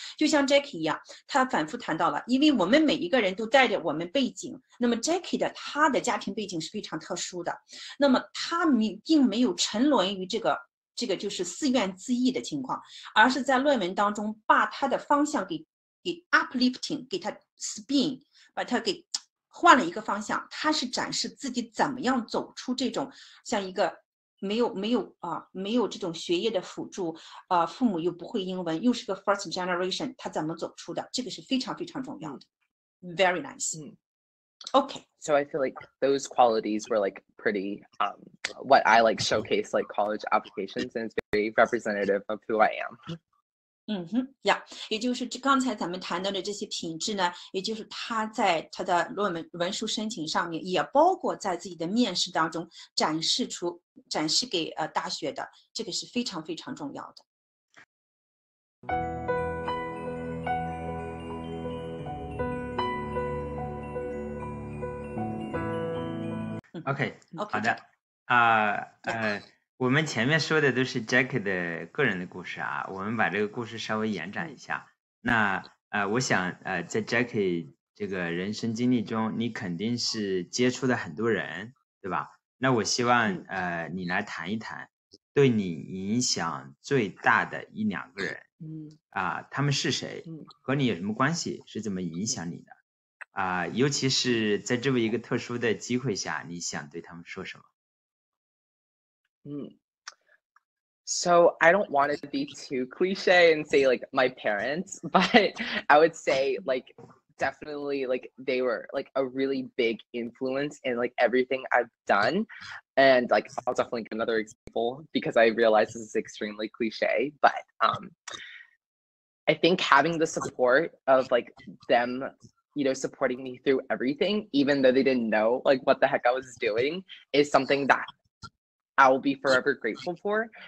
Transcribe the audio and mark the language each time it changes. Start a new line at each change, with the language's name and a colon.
Chinese: 就像 Jacky 一样，他反复谈到了，因为我们每一个人都带着我们背景，那么 Jacky 他的家庭背景是非常特殊的，那么他并没有沉沦于这个就是自怨自艾的情况，而是在论文当中把他的方向给 uplifting， 给他 spin， 把他给换了一个方向。他是展示自己怎么样走出这种像一个没有这种学业的辅助，父母又不会英文，又是个
English: first generation，
Chinese: 他怎么走出的？这个是非常非常重要的。
English: Very nice. Okay. So I feel like those qualities were like pretty what I like showcase like college applications, and it's very representative of who I am.
Chinese: 也就是刚才咱们谈到的这些品质呢，也就是他在他的论文文书申请上面，也包括在自己的面试当中展示给大学的，这个是非常非常重要的。 OK， 好的，我们前面说的都是 Jacky 的个人的故事啊，我们把这个故事稍微延展一下。那我想在 Jacky 这个人生经历中，你肯定是接触了很多人，对吧？那我希望你来谈一谈对你影响最大的一两个人，他们是谁，和你有什么关系，是怎么影响你的？尤其是在这么一个特殊的机会下，你想对他们说什么？
English: So I don't want to be too cliche and say like my parents, but I would say like definitely like they were like a really big influence in like everything I've done. And like I'll definitely give another example because I realize this is extremely cliche, but I think having the support of like them, you know, supporting me through everything, even though they didn't know like what the heck I was doing, is something that I will be forever grateful for.